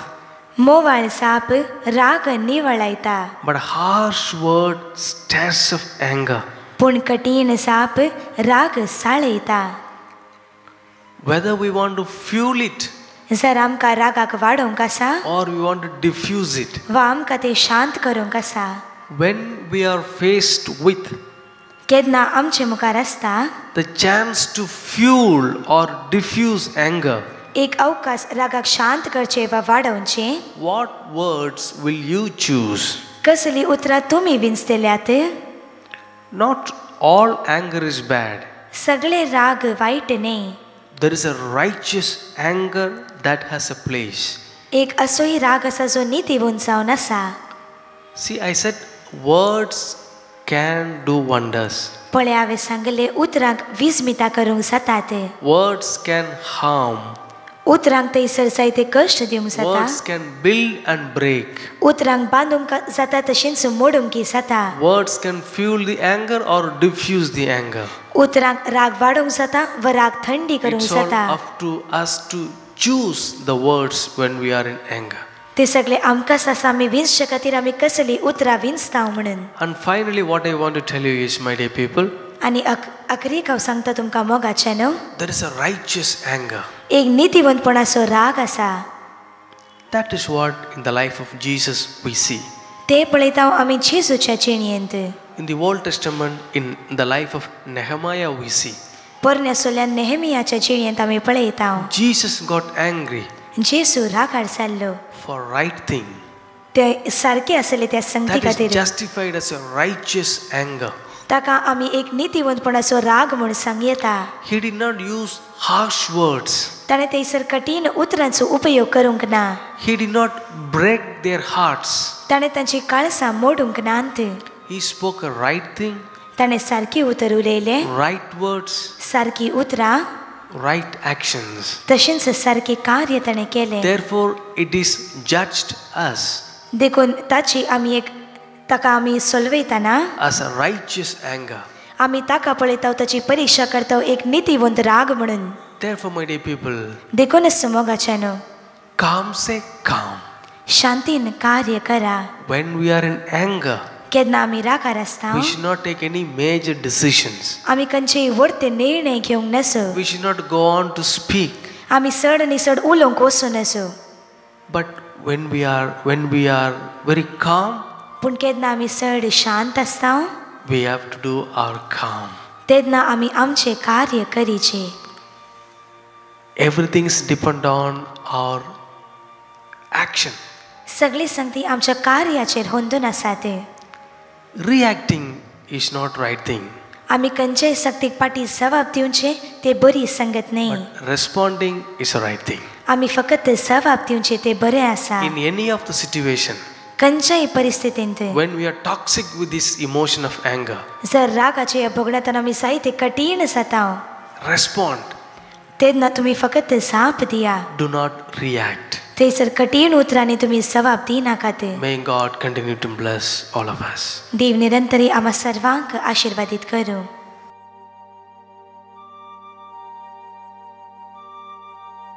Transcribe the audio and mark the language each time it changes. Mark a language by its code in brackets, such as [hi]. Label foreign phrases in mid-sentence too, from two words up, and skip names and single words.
[kok] मोवाळ साप राग निवळायता [en] but harsh word stirs up anger. [kok] पूण कठीण साप राग साळयता. [en] Whether we want to fuel it [kok] जर आमकां रागाक वाडोवंक आसा [en] or we want to diffuse it, [kok] वा आमकां तें शांत करूंक आसा, [en] when we are faced with [kok] केन्ना आमचे मुखार आसता [en] the chance to fuel or diffuse anger, [kok] एक अवकाश रागाक शांत करचे वा वाडोवचे, [en] what words will you choose? [kok] कसली उतरां तुमी विंचतल्यात? [en] Not all anger is bad. [kok] सगळे राग वाईट न्ही. [en] There is a righteous anger that has a place. [kok] एक असोही राग आसा जो नितीवंत जावन आसा. [en] See, I said words can do wonders. [kok] पळय हांवें सांगले उतरांक विस्मिता करूंक जातात. [en] Words can harm. [kok] उतरांक थंयसर जायते कश्ट दिवंक जाता. [en] Words can build and break. [kok] उतरांक बांदूंक जाता तशेंच मोडूंक जाता. [en] Words can fuel the anger or diffuse the anger. [kok] उतरांक राग वाडोवंक जाता वा राग थंडी करूंक [en] It's all [kok] जाता. [en] up to us to choose the words when we are in anger. [kok] ते सगळे आमकांच आसा आमी विंचचे खातीर आमी कसली उतरां विंचता म्हणून. [en] And finally, what I want to tell you is, my dear people, [kok] आनी अखरीक हांव सांगता तुमकां मोगाचें न्हू, [en] there is a righteous anger. [kok] एक नितीवंतपणाचो राग आसा. [en] That is what in the life of Jesus we see. [kok] ते पळयता आमी जेजूच्या जिणेंत. [en] In the Old Testament, in the life of Nehemiah we see. [kok] पोरण्या सोल्यान नेहेमियाच्या जिणेंत आमी पळयता [en] Jesus got angry [kok] जेजू रागार जाल्लो [en] for right thing. [kok] ते सारके आसले त्या संगती [en] That is [kok] खातीर. [en] justified as a righteous anger. [kok] ताका आमी एक नितीवंतपणाचो राग म्हूण सांग येता. [en] He did not use harsh words. [kok] ताणें थंयसर कठीण उतरांचो उपयोग करूंक ना. [en] He did not break their hearts. [kok] ताणें तांची काळसां मोडूंक नात. [en] He spoke a right thing, [kok] ताणें सारकी उतर उलयले, [en] right words, [kok] सारकी उतरां, [en] right actions. [kok] तशेंच सारके कार्य ताणें केलें. [en] Therefore, it is judged us [kok] देखून ताका आमी सोलवयतना [en] as a righteous anger. [kok] आमी ताका पळयता ताची परीक्षा करता एक नितीवंत राग म्हणून. [en] Therefore, my dear people, [kok] देखूनच मोगाचें न्हू, [en] calm say calm. [kok] शांतीन कार्य करा. [en] When we are in anger, [kok] केन्ना आमी रागार आसता [en] we should not take any major decisions. [kok] आमी खंयचेय व्हडते निर्णय घेवंक नसो. [en] We should not go on to speak. [kok] आमी चड न्ही चड उलोवंक वचूं नसो. [en] But when we are very calm, [kok] पूण केन्ना आमी चड शांत आसता [en] we have to do our calm. [kok] तेन्ना आमी आमचें कार्य करीचें. [en] Everything is depend on our action. [kok] सगळी संगती आमच्या कार्याचेर होंदून आसात. [en] Reacting is not right thing. [kok] आमी खंयचेय सक्तीक पाटी जबाब दिवचे ते बरी संगत न्ही. [en] But responding is a right thing. [kok] आमी फकत जबाब दिवचे ते बरें आसा. [en] In any of the situation, [kok] खंयच्याय परिस्थितींत [en] when we are toxic with this emotion of anger, [kok] जर रागाचे ह्या भोगण्यातून आमी जायते कठीण जाता [en] respond. [kok] तेन्ना तुमी फकत जाप दिया. [en] Do not react. [kok] थंयसर कठीण उतरांनी तुमी जबाब दिनाकात. [en] May God continue to bless all of us. [kok] देव निरंतरी आम्हा सर्वांक आशीर्वादित करूं.